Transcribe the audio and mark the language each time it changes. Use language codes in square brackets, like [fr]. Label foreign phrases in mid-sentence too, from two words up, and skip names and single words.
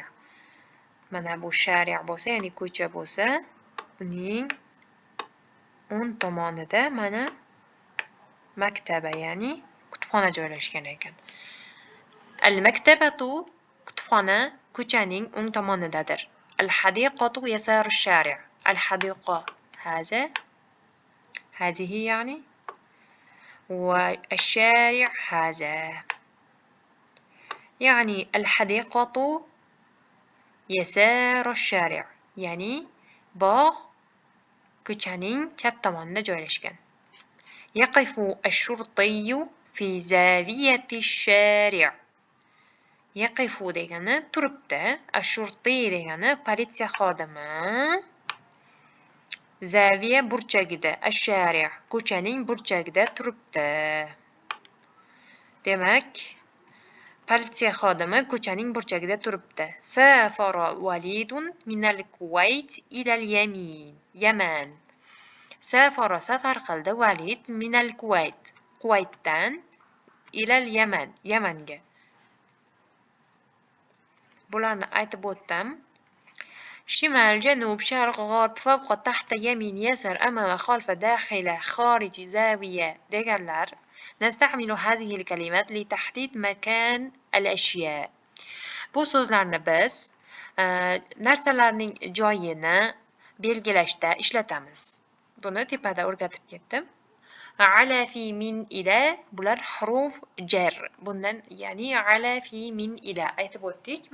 [uz] Mana bu shari' bo'lsa, ya'ni ko'cha bo'lsa, uning o'ng tomonida mana maktaba, ya'ni kutubxona joylashgan ekan. Al-maktabatu kutubxona ko'chaning o'ng tomonidadir. [ar] الحديقة يسار الشارع'. الحديقة هذه يعني والشارع هذا يعني الحديقة يسار الشارع يعني باغ [uz] ko'chaning chap tomonida joylashgan. [ar] يقف الشرطي في زاوية الشارع. [uz] يقف degani turibdi. الشرطي degani politsiya xodimi. Zaviya burchagida, ash-shari' ko'chaning burchagida turibdi. Demak, politsiya xodimi ko'chaning burchagida turibdi. [ar] سافر وليد من الكويت إلى اليمن. Yaman. Safara [uz] safar qildi [ar] وليد من الكويت. [uz] Kuvaytdan [ar] إلى اليمن. [uz] Yamanga. Bularni aytib o'tdim. [ar] شمال جنوب شرق غرب فوق تحت يمين يسار أمام خلف داخل خارج زاوية deganlar. نستعمل هذه الكلمات لتحديد مكان الأشياء. [uz] Bu so'zlarni biz narsalarning joyini belgilashda ishlatamiz. Buni tepada o'rgatib ketdim. [ar] على في من إلى [uz] bular [ar] حروف جر. [uz] Bundan ya'ni [ar] على في من إلى [uz] aytib o'tdik.